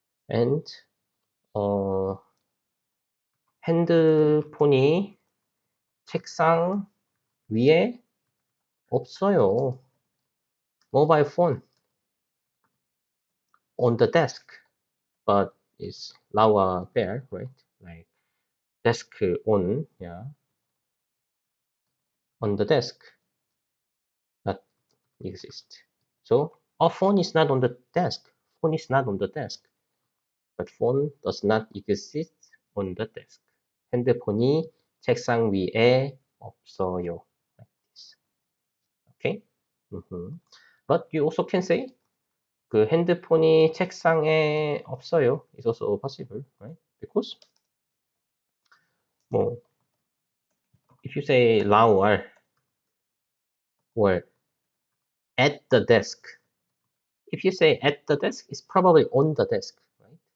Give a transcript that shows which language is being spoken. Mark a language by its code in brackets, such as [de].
[ko] And 어, 핸드폰이 책상 위에 없어요. [en] Mobile phone on the desk, but it's lower there, right? Like desk on, yeah, on the desk, not exist. So a phone is not on the desk. Phone is not on the desk. But phone does not exist on the desk. [ko] 핸드폰이 책상 위에 없어요. [en] Like this. Okay? But you also can say [ko] 그 핸드폰이 책상에 없어요. [en] It's also possible, right? Because 뭐 if you say lower or at the desk, if you say at the desk, it's probably on the desk, right?